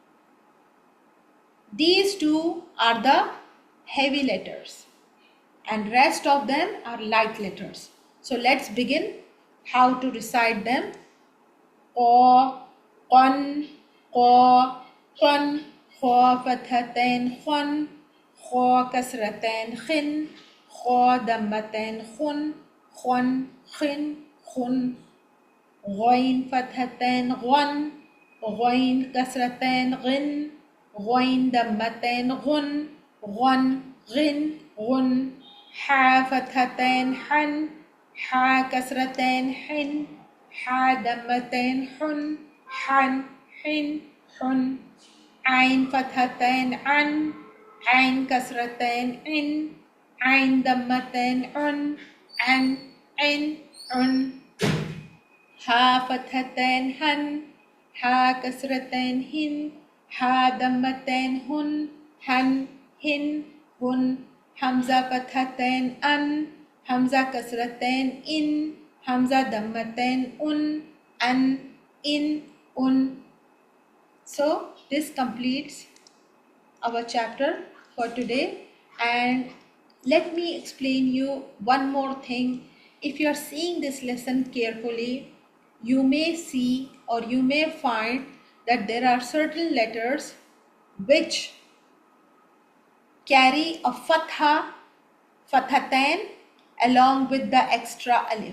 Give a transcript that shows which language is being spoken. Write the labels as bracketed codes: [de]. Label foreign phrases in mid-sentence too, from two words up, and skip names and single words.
[en] These 2 are the heavy letters and rest of them are light letters. So let's begin how to recite them. [ar] قَ، قً، قَ، قً, خا فتحتين خٌ، خا كسرتين خٍ، خا ضمتين خٌ, خٌ، خٍ، خٌ، غين فتحتين غً، غين كسرتين غٍ, غين ضمتين غٌ، غٌ، غٍ، غٌ, حا فتحتين حً، حا كسرتين حٍ، حا ضمتين حٌ، حً، حٍ, حٌ، عين فتحتين عً، عين كسرتين عٍ، عين ضمتين عٌ، عً، عٍ، عٌ, ها فتحتين هً، ها كسرتين هٍ، ها ضمتين هٌ، هً، هٍ، هٌ، همزة فتحتين ءً، همزة كسرتين ءٍ، همزة ضمتين ءٌ، ءً, ءٍ، ءٌ. [en] So this completes our chapter for today, and let me explain you one more thing. If you are seeing this lesson carefully, you may see or you may find that there are certain letters which carry a [ar] فتحة، فتحتين [en] along with the extra alif.